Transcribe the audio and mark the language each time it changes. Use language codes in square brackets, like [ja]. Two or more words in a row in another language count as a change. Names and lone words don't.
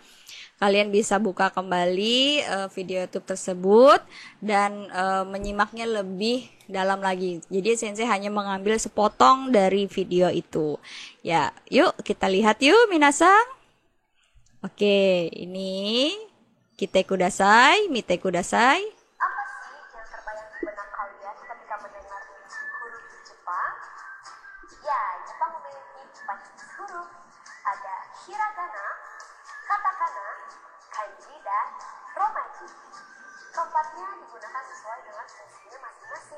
[id] Kalian bisa buka kembali video YouTube tersebut dan menyimaknya lebih dalam lagi. Jadi sensei hanya mengambil sepotong dari video itu. Ya, yuk kita lihat yuk minasang. Oke, ini [ja] 来てください、見てください. [id] Apa sih yang terbayang di benak kalian ketika mendengar huruf Jepang? Ya, Jepang memiliki banyak huruf. Ada hiragana, katakana, kanji, dan romaji. Keempatnya digunakan sesuai dengan fungsinya masing-masing.